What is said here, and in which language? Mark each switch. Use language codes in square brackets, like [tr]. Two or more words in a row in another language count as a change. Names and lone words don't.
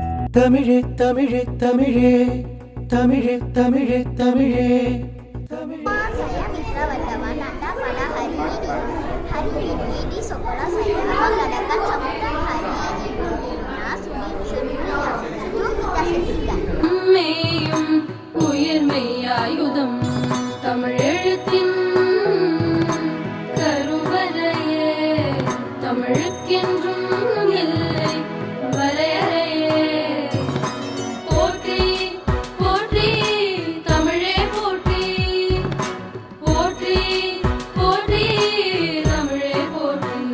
[ta] தமிழே தமிழே தமிழே தமிழே தமிழே தமிழே [id] Saya Mitra Wardawanata pada hari ini di sekolah saya mengadakan sambutan hari Ibu Dunia Seni yang yuk kita saksikan. [ta] மெய்யும் உயிர் மெய்யாயுதம் தமிழெழுத்தின் கருவறையே தமிழுக்கென்றும் இல்லை வரையறையே போற்றி போற்றி தமிழே போற்றி போற்றி போற்றி தமிழே போற்றி